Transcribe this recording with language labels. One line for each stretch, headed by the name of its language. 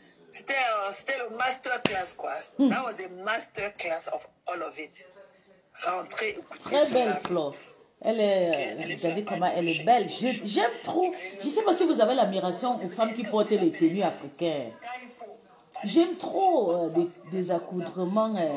French: C'était le masterclass, quoi.
English: That was the masterclass of all of it.
French: Rentrez écouter ce live. Très belle Flo. Elle est, vous savez comment elle est belle. J'aime trop. Je ne sais pas si vous avez l'admiration aux femmes qui portent les tenues africaines. J'aime trop des accoudrements.